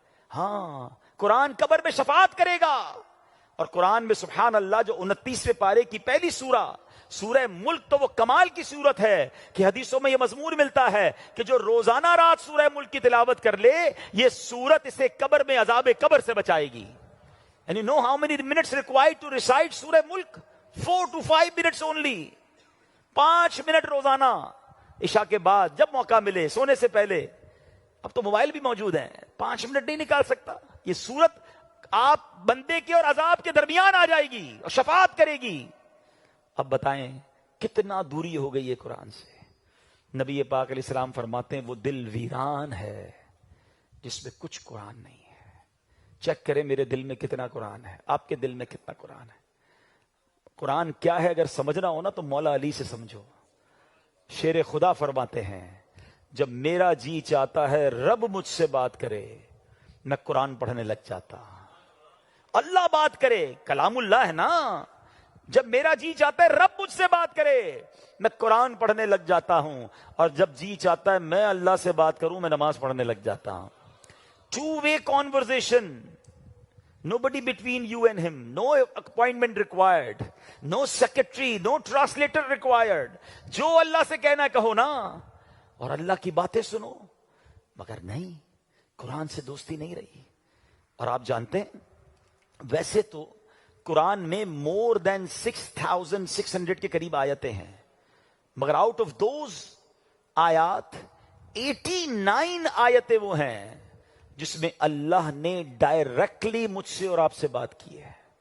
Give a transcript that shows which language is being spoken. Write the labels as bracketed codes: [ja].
[ur] ہاں, قرآن قبر میں شفاعت کرے گا. اور قرآن میں سبحان اللہ جو 29ویں پارے کی پہلی سورہ ملک, تو وہ کمال کی سورت ہے کہ حدیثوں میں یہ مضمون ملتا ہے کہ جو روزانہ رات سورہ ملک کی تلاوت کر لے, یہ سورت اسے قبر میں عذاب قبر سے بچائے گی. [en] And you know how many minutes required to recite سورہ ملک? 4 to 5 minutes only. [ur] 5 منٹ روزانہ, عشاء کے بعد جب موقع ملے, سونے سے پہلے. اب تو موبائل بھی موجود ہیں, 5 منٹ نہیں نکال سکتا. یہ سورت آپ بندے کے اور عذاب کے درمیان آ جائے گی اور شفاعت کرے گی. اب بتائیں کتنا دوری ہو گئی ہے قرآن سے. نبی پاک علیہ السلام فرماتے ہیں وہ دل ویران ہے جس میں کچھ قرآن نہیں ہے. چیک کریں میرے دل میں کتنا قرآن ہے, آپ کے دل میں کتنا قرآن ہے. قرآن کیا ہے اگر سمجھنا ہو نا تو مولا علی سے سمجھو. شیر خدا فرماتے ہیں جب میرا جی چاہتا ہے رب مجھ سے بات کرے, میں قرآن پڑھنے لگ جاتا. اللہ بات کرے, کلام اللہ ہے نا, جب میرا جی چاہتا ہے رب مجھ سے بات کرے میں قرآن پڑھنے لگ جاتا ہوں, اور جب جی چاہتا ہے میں اللہ سے بات کروں میں نماز پڑھنے لگ جاتا ہوں. [en] Two-way conversation. Nobody between you and him. No appointment required. No secretary. No translator required. [ur] جو اللہ سے کہنا ہے کہو نا, اور اللہ کی باتیں سنو. مگر نہیں, قرآن سے دوستی نہیں رہی. اور آپ جانتے ہیں ویسے تو قرآن میں [en] more than 6,600 [ur] کے قریب آیتیں ہیں, مگر آؤٹ آف دوز آیات 89 آیتیں وہ ہیں جس میں اللہ نے ڈائریکٹلی مجھ سے اور آپ سے بات کی ہے.